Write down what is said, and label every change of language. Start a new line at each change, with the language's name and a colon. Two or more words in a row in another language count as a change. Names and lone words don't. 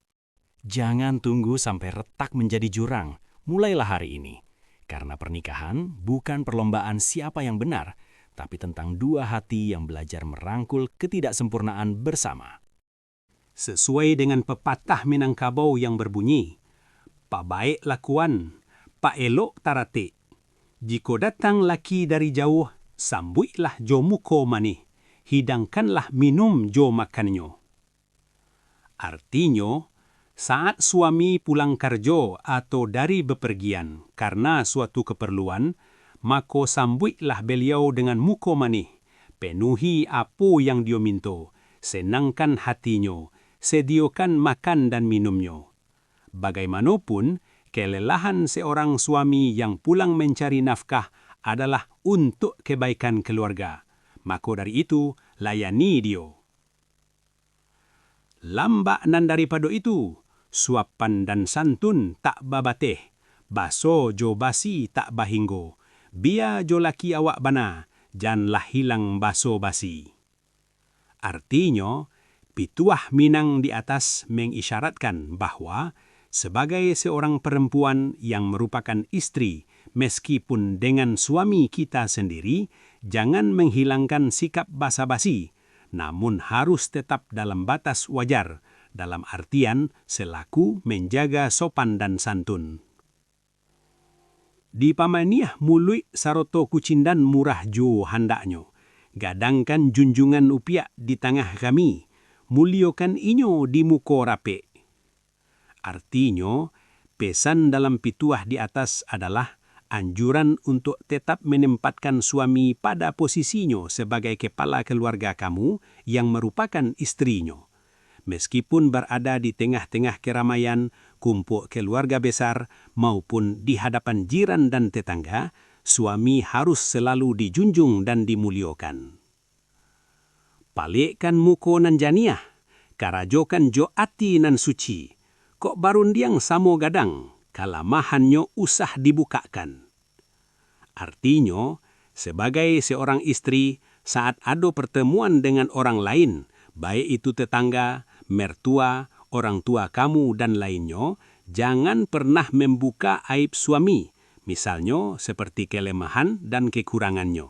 Indonesian: Jangan tunggu sampai retak menjadi jurang, mulailah hari ini. Karena pernikahan bukan perlombaan siapa yang benar, tapi tentang dua hati yang belajar merangkul ketidaksempurnaan bersama. Sesuai dengan pepatah Minangkabau yang berbunyi,
Minangkabau: "Pak baik lakuan, Pak elok tarate. Jika datang laki dari jauh, sambuitlah jo muko manih, hidangkanlah minum jo makannya."
Indonesian: Artinya, saat suami pulang kerja atau dari bepergian karena suatu keperluan, maka sambuitlah beliau dengan
Minangkabau: muko manih,
Indonesian: penuhi apa yang dia minta, senangkan hatinya, sediakan makan dan minumnya. Bagaimanapun, kelelahan seorang suami yang pulang mencari nafkah adalah untuk kebaikan keluarga. Maka dari itu, layani dia.
Minangkabau: Lambak nan daripada itu, suapan dan santun tak babateh, baso jo basi tak bahinggo, biar jo laki awak bana, janlah hilang baso basi.
Indonesian: Artinya, pituah Minang di atas mengisyaratkan bahwa sebagai seorang perempuan yang merupakan istri, meskipun dengan suami kita sendiri, jangan menghilangkan sikap basa-basi, namun harus tetap dalam batas wajar, dalam artian selaku menjaga sopan dan santun.
Minangkabau: Di pamaniah mului saroto kucindan murah jo handaknya, gadangkan junjungan upiak di tengah kami, muliokan inyo di muko rape.
Indonesian: Artinya, pesan dalam pituah di atas adalah anjuran untuk tetap menempatkan suami pada posisinya sebagai kepala keluarga kamu yang merupakan istrinya. Meskipun berada di tengah-tengah keramaian, kumpul keluarga besar, maupun di hadapan jiran dan tetangga, suami harus selalu dijunjung dan dimuliakan.
Minangkabau: Palikkan muko nan janiah, karajokan jo ati nan suci. Kok barundiang samo gadang, kalamahannya usah dibukakan.
Indonesian: Artinya, sebagai seorang istri, saat ada pertemuan dengan orang lain, baik itu tetangga, mertua, orang tua kamu, dan lainnya, jangan pernah membuka aib suami, misalnya seperti kelemahan dan kekurangannya.